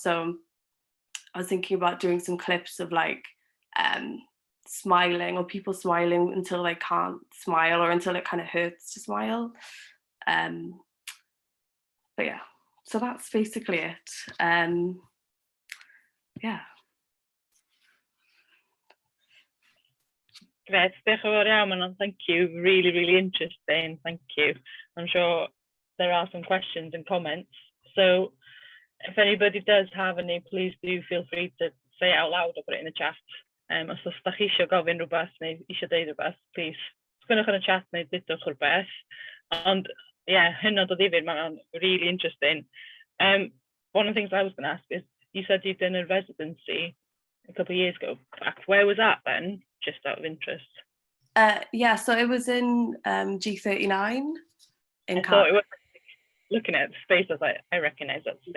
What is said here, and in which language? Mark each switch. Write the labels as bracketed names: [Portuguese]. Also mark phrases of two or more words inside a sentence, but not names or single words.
[English] So I was thinking about doing some clips of like smiling, or people smiling until they can't smile, or until it kind of hurts to smile. But yeah, so that's basically it. Yeah. Great, [Welsh] diolch yn fawr iawn, Manon. [English] Thank you. Really, really interesting. Thank you. I'm sure there are some questions and comments. So if anybody does have any, please do feel free to say it out loud or put it in the chat. [Welsh] Os ydych chi eisiau gofyn rhywbeth neu eisiau deud rhywbeth, please sgwnnwch yn y chat neu dudwch rhywbeth. Ond yeah, hynod o ddifyr, Manon, [English] really interesting. One of the things I was going to ask is, you said you'd done a residency a couple of years ago. Where was that then? Just out of interest. Yeah, so it was in G39 in CARN. Looking at the space, I was like, I recognise that space.